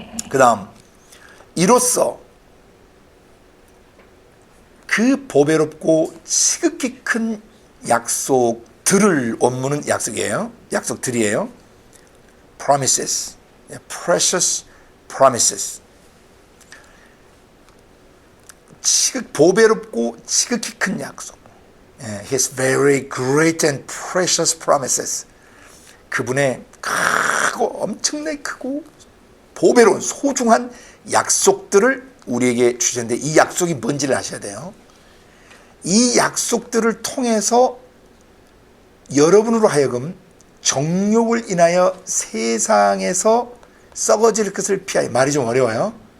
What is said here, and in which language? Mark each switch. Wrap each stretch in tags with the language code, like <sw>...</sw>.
<ko>그 다음, 이로써 그 보배롭고 지극히 큰 약속들을, 원문은 약속이에요. 약속들이에요.</ko> <en>promises, precious promises.</en> <ko>보배롭고 지극히 큰 약속.</ko> <en>His very great and precious promises.</en> <ko>그분의 크고 엄청나게 크고 보배로운 소중한 약속들을 우리에게 주셨는데, 이 약속이 뭔지를 아셔야 돼요. 이 약속들을 통해서 여러분으로 하여금 정욕을 인하여 세상에서 썩어질 것을 피하여, 말이 좀 어려워요.</ko>